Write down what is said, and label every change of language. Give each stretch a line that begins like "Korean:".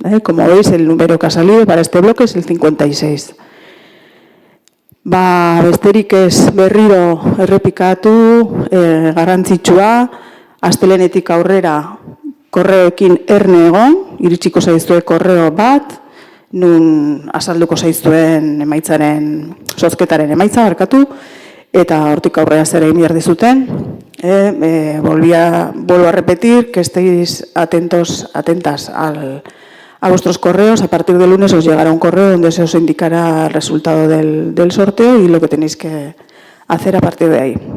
Spanish: Como veis, el número que ha salido para este bloque es el 56.
Basque: Besterik ez berriro errepikatu, garrantzitsua, astelehenetik aurrera korreoekin erne egon, iritsiko zaizue korreo bat, nun azalduko zaizuen emaitzaren, zozketaren emaitza, barkatu, eta hortik aurrera zer egin behar dizuten.
Spanish: Vuelvo a repetir que estéis atentas a vuestros correos. A partir del lunes os llegará un correo donde se os indicará el resultado del sorteo y lo que tenéis que hacer a partir de ahí.